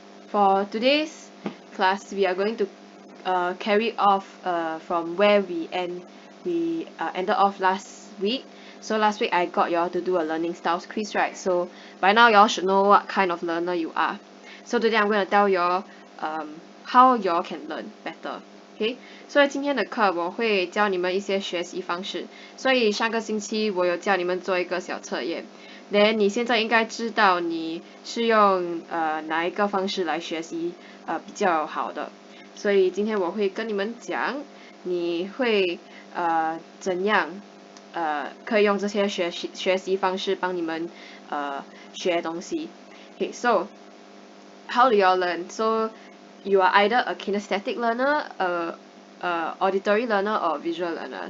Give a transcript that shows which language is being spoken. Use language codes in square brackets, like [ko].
[en] For today's class, we are going to carry off from where we ended off last week. So last week I got y'all to do a learning styles quiz, right? So by now y'all should know what kind of learner you are. So today I'm going to tell y'all how y'all can learn better. [zh] OK，所以今天的课我会教你们一些学习方式。所以上个星期我有教你们做一个小测验，then 你现在应该知道你是用哪一个方式来学习比较好的。所以今天我会跟你们讲，你会怎样可以用这些学习方式帮你们学东西。 [en] Okay, so how do you all learn? So you are either a kinesthetic learner, a auditory learner, or a visual learner.